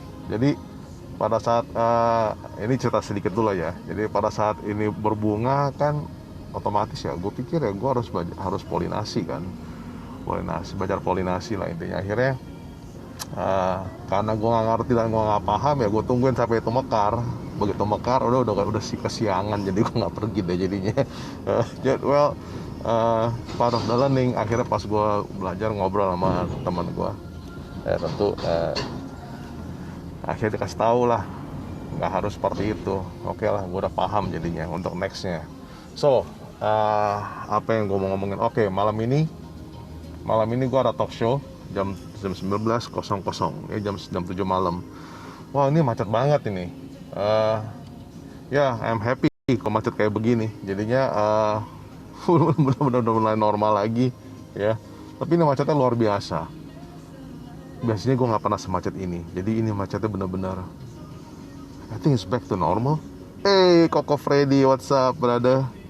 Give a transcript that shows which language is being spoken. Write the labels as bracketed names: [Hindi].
[Indonesian] Jadi pada saat ini cerita sedikit dulu ya, jadi pada saat ini berbunga kan otomatis ya gue pikir ya gue harus polinasi kan, belajar polinasi lah intinya. Akhirnya karena gue nggak ngerti dan gue nggak paham ya gue tungguin sampai itu mekar. Begitu mekar udah si kesiangan, jadi gue nggak pergi deh jadinya. [English] Well, part of the learning. [Indonesian] Akhirnya pas gue belajar ngobrol sama teman gue, tentu akhirnya dikasih tahu lah nggak harus seperti itu. Oke lah, gue udah paham jadinya untuk nextnya. So apa yang gue mau ngomongin? Oke, malam ini gue ada talk show jam 19.00 ya, jam 7 malam. Wah, ini macet banget ini. Ya, [English] I'm happy [Indonesian] kalau macet kayak begini. Jadinya udah mulai normal lagi ya. Tapi ini macetnya luar biasa. Biasanya gue nggak pernah semacet ini. Jadi ini macetnya benar-benar. [English] I think it's back to normal. Hey, Koko Freddy, what's up, brother?